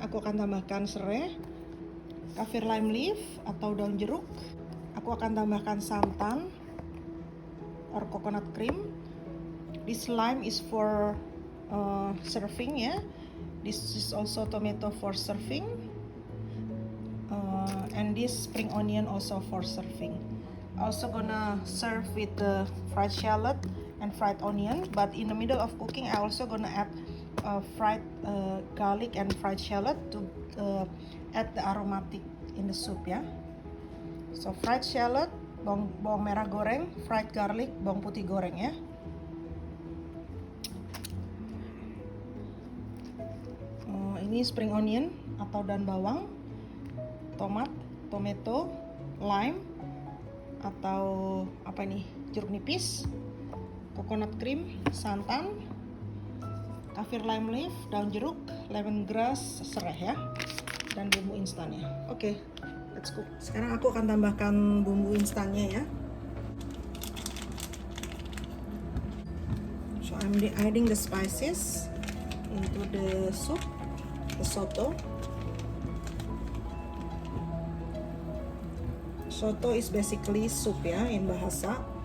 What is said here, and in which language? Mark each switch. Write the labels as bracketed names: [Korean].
[Indonesian] Aku akan tambahkan serai, kaffir lime leaf atau daun jeruk. Aku akan tambahkan santan or coconut cream. [English] This lime is for serving ya. This is also tomato for serving, and this spring onion also for serving. Also gonna serve with the fried shallot and fried onion, but in the middle of cooking I also gonna add fried garlic and fried shallot to add the aromatic in the soup ya. So fried shallot, [Indonesian] bawang merah goreng, [English] fried garlic, [Indonesian] bawang putih goreng ya. Ini spring onion atau daun bawang, tomat, tomato, lime atau apa ini, jeruk nipis, coconut cream, santan, kaffir lime leaf, daun jeruk, lemongrass, serai ya, dan bumbu instannya. [English] Oke, let's cook. [Indonesian] Sekarang aku akan tambahkan bumbu instannya ya. [English] So I'm adding the spices into the soup, the soto. Soto is basically soup ya in bahasa.